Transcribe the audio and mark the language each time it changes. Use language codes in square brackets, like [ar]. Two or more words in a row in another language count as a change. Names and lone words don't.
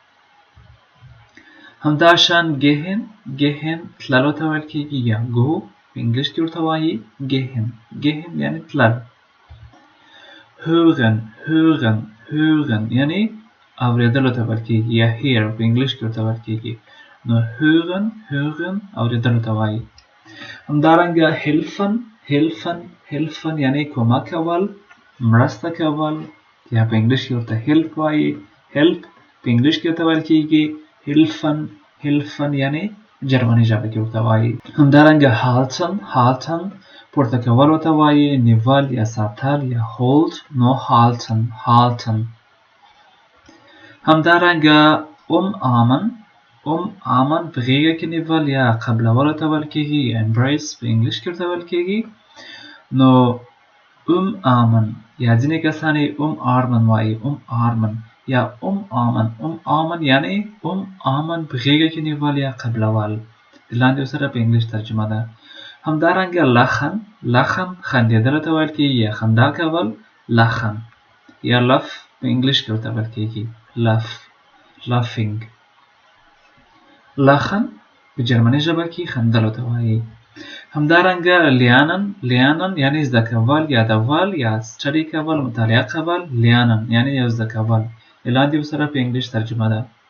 [ps] همداشان gehen تللو ته ویل کیږي یا go په انګلیش کې ورته وایي gehen یعنی تلل hören یعنی اوریدلو ته ویل کیږي یا hear په انګلیش کې ورته ویل کیږي نو hören اوریدلو ته وایي همدارنګه helfen یعنی کمک کول مرسته کول یا په انګلیش کې ورته help وایي help په انګلیش کې ورته ویل کیږي helfen یعنی جرمني ژبه کې ورته وایي همدارنګه halten پورته کول ورته وایي نیول یا ساتل یا hold نو halten همدارنګه umarmen په غېږه کې نیول یا قبلول ورته ویل کیږي embrace په انګلیش کې ورته ویل کیږي نو umarmen یا ځینې کسان یې umarmen وایي umarmen یا umarmen یعنی umarmen په غېږه کې نیول یا قبلول لاندې ورسره په انګلیش ترجمه ده همدارنګه lachen خندېدلو ته ویل کیږي یا خندا کول lachen یا laugh په انګلیش کې ورته ویل کیږي laughing lachen په جرمني ژبه کې خندلو ته وایي همدارنګه lernen یعنی زده کول یادول یا study کول مطالعه کول lernen یعنی یو زده کول لاندې ورسره په انګلیش ترجمه ده